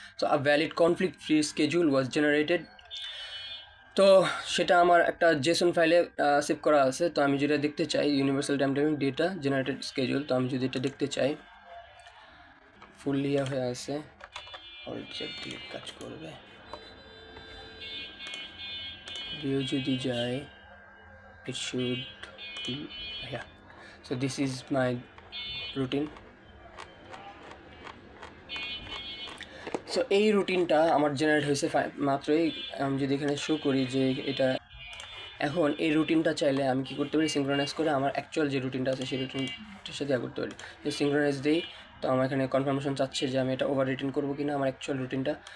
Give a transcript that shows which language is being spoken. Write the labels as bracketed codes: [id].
[en] So a valid conflict free schedule was generated. [bn] তো সেটা আমার একটা জেসন ফাইলে সেভ করা আছে। তো আমি যেটা দেখতে চাই, universal time table data generated schedule, তো আমি যদি এটা দেখতে চাই, ফুললি হয়ে আছে, অলরেডি দিয়ে কাজ করবে। ভিউ যদি যায়, [en] it should be, yeah, so this is my routine. [bn] So এই রুটিনটা আমার জেনারেট হয়েছে মাত্রই। আমি যদি এখানে শো করি যে এটা, এখন এই রুটিনটা চাইলে আমি কী করতে পারি, সিঙ্ক্রোনাইজ করে আমার অ্যাকচুয়াল যে রুটিনটা আছে সেই রুটিনটার সাথে করতে পারি। যে সিঙ্ক্রোনাইজ দিই, তো আমার এখানে কনফার্মেশন চাচ্ছে যে আমি এটা ওভার রিটেন করবো কিনা আমার অ্যাকচুয়াল রুটিনটা।